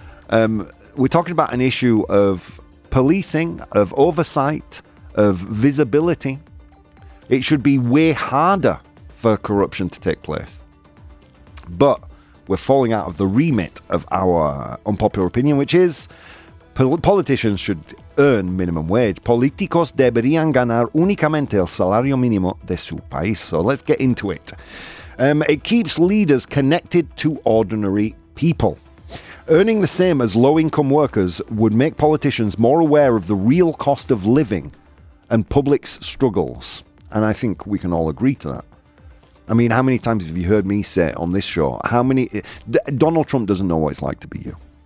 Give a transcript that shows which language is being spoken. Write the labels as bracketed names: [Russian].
[English] We're talking about an issue of policing, of oversight, of visibility. It should be way harder for corruption to take place. But we're falling out of the remit of our unpopular opinion, which is... Politicians should earn minimum wage. [Spanish] Políticos deberían ganar únicamente el salario mínimo de su país. [English] So let's get into it. It keeps leaders connected to ordinary people. Earning the same as low-income workers would make politicians more aware of the real cost of living and public's struggles. And I think we can all agree to that. I mean, how many times have you heard me say on this show, Donald Trump doesn't know what it's like to be you.